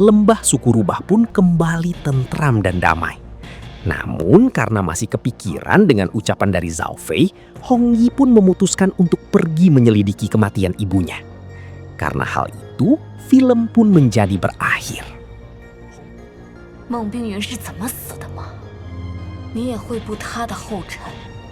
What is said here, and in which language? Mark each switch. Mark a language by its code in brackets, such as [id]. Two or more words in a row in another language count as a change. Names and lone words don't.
[id] lembah suku rubah pun kembali tentram dan damai. Namun karena masih kepikiran dengan ucapan dari Zhao Fei, Hong Yi pun memutuskan untuk pergi menyelidiki kematian ibunya. Karena hal itu, film pun menjadi berakhir. [zh] 孟冰云是怎么死的吗？你也会步他的后尘？